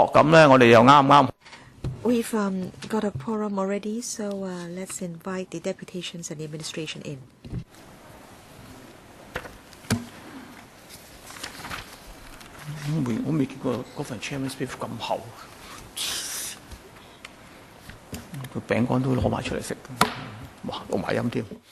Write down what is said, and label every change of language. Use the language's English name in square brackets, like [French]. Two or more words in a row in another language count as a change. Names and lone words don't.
[Cantonese] 咁咧，我哋又啱唔啱 [English] ？We've got a quorum already, so let's invite the deputations and the administration in. [Cantonese] 我未見過嗰份 [English] Chairman's Brief [Cantonese] 咁厚，個餅乾都攞埋出嚟食，哇，錄埋音添。